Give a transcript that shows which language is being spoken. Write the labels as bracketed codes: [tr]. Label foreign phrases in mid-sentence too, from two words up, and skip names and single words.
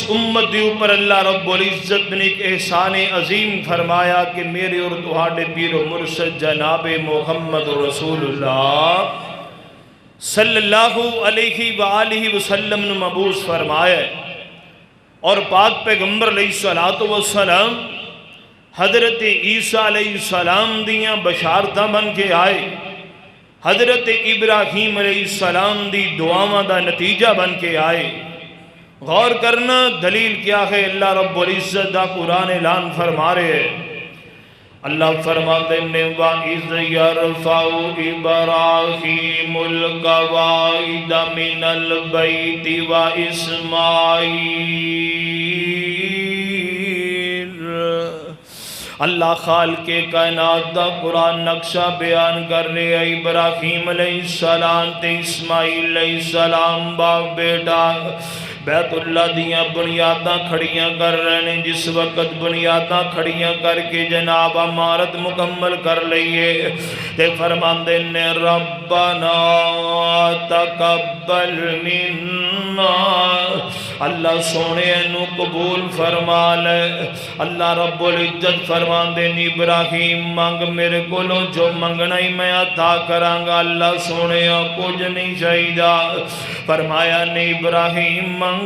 [pa] امت دی اوپر اللہ رب العزت نے ایک احسان عظیم فرمایا کہ میرے اور تہاڈے پیر و مرشد جناب محمد رسول اللہ صلی اللہ علیہ وآلہ وسلم نے مبعوث فرمایا ہے، اور پاک پیغمبر علیہ السلام حضرت عیسیٰ علیہ السلام دیاں بشارتاں بن کے آئے، حضرت ابراہیم علیہ السلام دی دعاواں دا نتیجہ بن کے آئے۔ [ur] غور کرنا دلیل کیا ہے؟ [pa] اللہ رب العزت دا قرآن اعلان فرما رہے ہیں۔ [ur] اللہ فرماتے ہیں [ar] وَإِذْ يَرْفَعُ إِبْرَاهِيمُ الْقَوَاعِدَ مِنَ الْبَيْتِ وَإِسْمَاعِيلُ۔ [pa] اللہ خالق کائنات دا قرآن نقشہ بیان کر رہے ہیں۔ ابراہیم علیہ السلام تے اسماعیل علیہ السلام باپ بیٹا، بیت اللہ دیاں بنیاداں کھڑیاں کر رہے ہیں. جس وقت بنیاداں کھڑیاں کر کے جناب عمارت مکمل کر لئیے تے فرماندے نے [ar] ربنا تقبل منا [pa] اللہ سونے نو قبول فرما لے. اللہ رب العزت فرماندے نے ابراہیم مانگ میرے کولوں جو منگنا ہی میں عطا کرانگا. اللہ سونے کچھ نہیں چاہیے. فرمایا نے ابراہیم مانگ.